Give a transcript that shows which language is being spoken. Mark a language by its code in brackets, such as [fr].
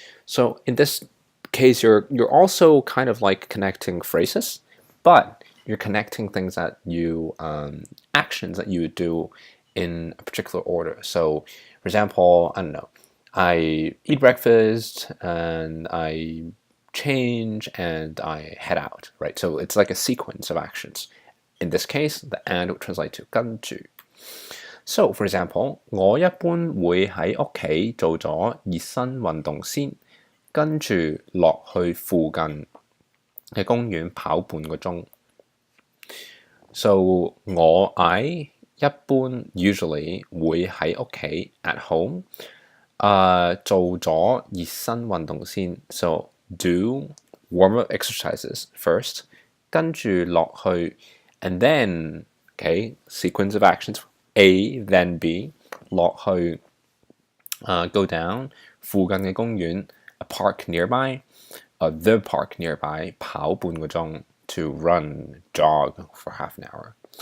[en] So in this case, you're also kind of like connecting phrases, but you're connecting things that you actions that you would do in a particular order. So for example, I don't know, I eat breakfast and I change and I head out, right? So it's like a sequence of actions. In this case, the and would translate to 跟住. So for example, [yue] 我一般會喺屋企做咗熱身運動先，跟住落去附近嘅公園跑半個鐘。 [en] So I [yue] 一般 [en] usually [yue] 會喺屋企 [en] at home [yue] 做咗熱身運動先。 [en] So do warm-up exercises first, [yue] 跟住落去 [en] and then, okay, sequence of actions, A, then B, [yue] 落去 [en] go down, [yue] 附近嘅公園 [en] a park nearby, the park nearby, [yue] 跑半個鐘 [en] to run, jog for half an hour.